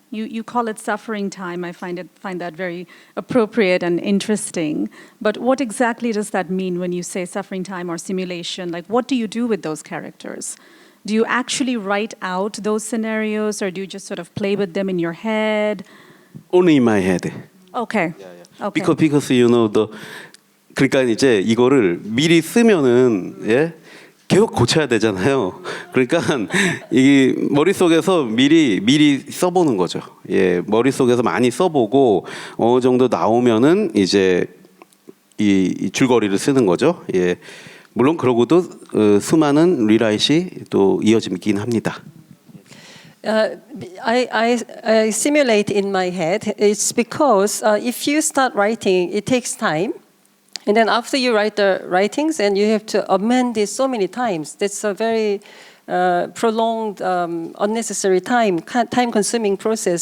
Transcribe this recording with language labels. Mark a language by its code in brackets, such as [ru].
[en] You call it suffering time. I find that very appropriate and interesting. But what exactly does that mean when you say suffering time or simulation? Like, what do you do with those characters? Do you actually write out those scenarios, or do you just sort of play with them in your head? Only in my head. Okay. Okay. Because [ko] 그러니까 이제 이거를 미리 쓰면은 계속 고쳐야 되잖아요. 그러니까 이 머릿속에서 미리 써보는 거죠. 머릿속에서 많이 써보고 어느 정도 나오면은 이제 이 줄거리를 쓰는 거죠. 물론 그러고도 수많은 리라이트이 또 이어지긴 합니다. [en] I simulate in my head. It's because if you start writing, it takes time. And then after you write the writings, and you have to amend it so many times. That's a very prolonged, unnecessary time-consuming process.